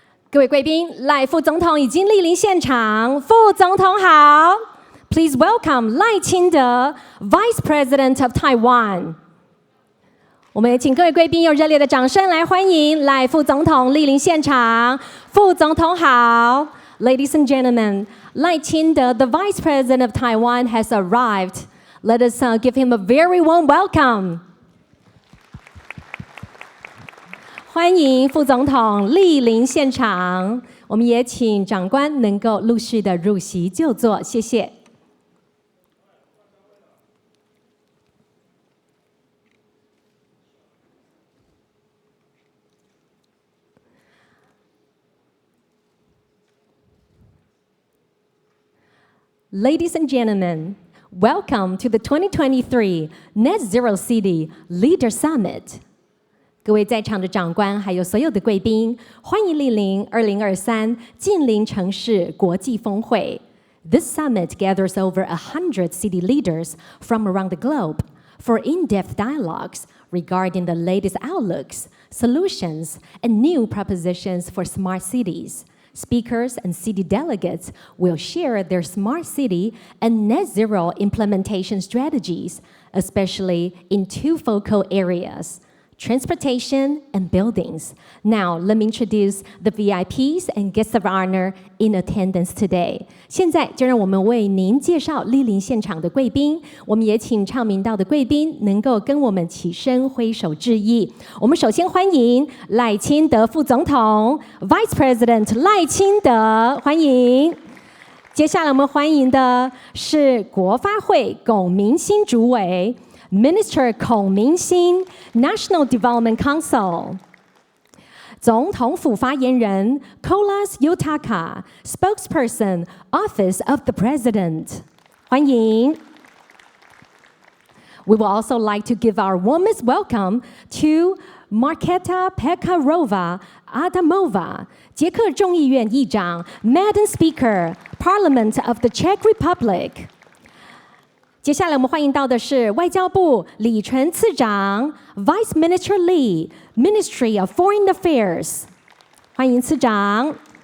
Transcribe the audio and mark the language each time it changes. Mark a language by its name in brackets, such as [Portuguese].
[Chinese] 各位贵宾，赖副总统已经莅临现场。副总统好 [English] ，Please welcome 赖清德 ，Vice President of Taiwan。 [Chinese] 我们也请各位贵宾用热烈的掌声来欢迎赖副总统莅临现场。副总统好 [English] ，Ladies and gentlemen， 赖清德 ，the Vice President of Taiwan has arrived. Let us give him a very warm welcome. [Chinese] 欢迎副总统莅临现场，我们也请长官能够陆续的入席就座，谢谢。 [English] Ladies and gentlemen, welcome to the 2023 Net Zero City Leader Summit. [Chinese] 各位在场的长官，还有所有的贵宾，欢迎莅临2023净零城市国际峰会。 [English] This summit gathers over 100 city leaders from around the globe for in-depth dialogues regarding the latest outlooks, solutions, and new propositions for smart cities. Speakers and city delegates will share their smart city and net zero implementation strategies, especially in two focal areas: transportation and buildings. Now, let me introduce the VIPs and guests of honor in attendance today. [Chinese] 现在就让我们为您介绍莅临现场的贵宾。我们也请唱名道的贵宾能够跟我们起身挥手致意。我们首先欢迎赖清德副总统 ， [English] Vice President [Chinese] 赖清德，欢迎。接下来我们欢迎的是国发会龚明鑫主委。 [English] Minister 孔明鑫 National Development Council [Chinese] 总统府发言人 [English] Kolas Yotaka Spokesperson Office of the President [Chinese] 欢迎 [English] We would also like to give our warmest welcome to Marketa Pekarova Adamova [Chinese] 捷克众议院议长 [English] Madam Speaker Parliament of the Czech Republic [Chinese] 接下来我们欢迎到的是外交部李纯次长 [English] Vice Minister Lee Ministry of Foreign Affairs [Chinese] 欢迎次长